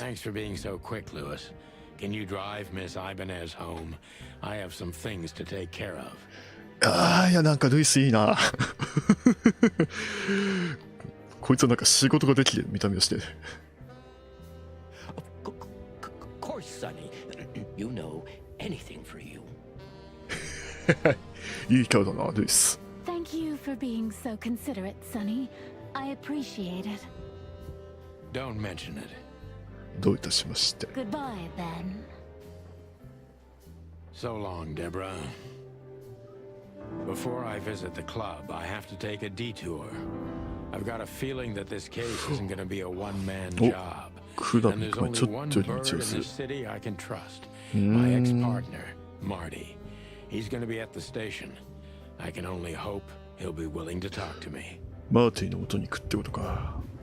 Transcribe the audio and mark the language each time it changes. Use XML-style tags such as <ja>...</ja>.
<en>Thanks for being so quick, Lewis. Can you drive Miss Ibanez home? I have some things to take care of.</en> <ja>ああ、いや、なんかルイスいいな。こいつはなんか仕事ができる見た目をしてる。</ja> <en>Of course, Sonny. You know anything for you.</en> <ja>いいキャラだな、ルイス。</ja> <en>Thank you for being so considerate, Sonny. I appreciate it. Don't mention it.</en> <ja>どういたしまして。</ja> <en>Goodbye, then. So long, Deborah. Before I visit the club, I have to take a detour. I've got a feeling that this case isn't going to be a one-man job. And there's only one bird in the city I can trust. My ex-partner, Marty. He's going to be at the station. I can only hope he'll be willing to talk to me.</en> <ja>マーティの元に行くってことか。</ja>